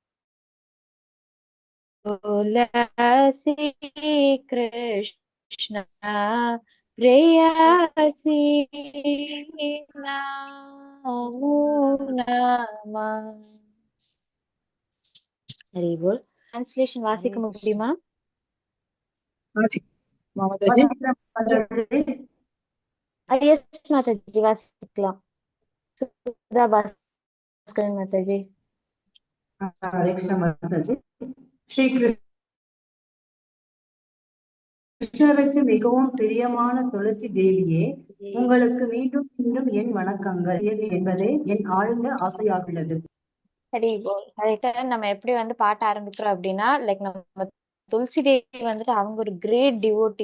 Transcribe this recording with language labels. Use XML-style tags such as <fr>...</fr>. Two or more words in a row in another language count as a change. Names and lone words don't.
<sa>तुलसी कृष्ण प्रेयसी नमो नमः.</sa> <hi>हरि बोल.</hi> <ta>ट्रांसलेशन वासिக்க முடியுமா?</ta> <hi>माता जी।</hi> <ta>எஸ் மாதாஜி, வாசிக்கலாம். சுதா பாஸ்கரன் மாதாஜி.</ta> <hi>हरे कृष्ण माता जी।</hi> <ta>श्री கிருஷ்ணருக்கு மிகவும் பிரியமான துளசி தேவியே, உங்களுக்கு மீண்டும் மீண்டும் என் வணக்கங்கள் என்பதே என் ஆழ்ந்த ஆசையாகிறது. சரி, நம்ம எப்படி வந்து பாட்ட ஆரம்பிக்கிறோம் அப்படின்னா, லைக் நம்ம துளசி தேவி வந்துட்டு அவங்க ஒரு கிரேட் டிவோட்டி.</ta>